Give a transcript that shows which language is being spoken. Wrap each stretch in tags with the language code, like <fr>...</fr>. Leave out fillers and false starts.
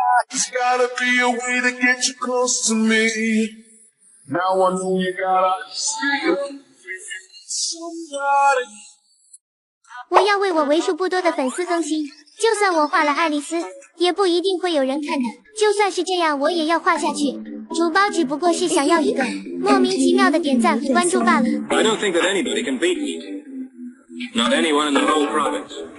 <en>There's gotta be a way to get you close to me. Now I know you gotta see somebody.</en> <zh>我要为我为数不多的粉丝更新，就算我画了爱丽丝，也不一定会有人看的。就算是这样，我也要画下去。主包只不过是想要一个莫名其妙的点赞和关注罢了。</zh> <en>I don't think that anybody can beat me. Not anyone in the whole province.</en>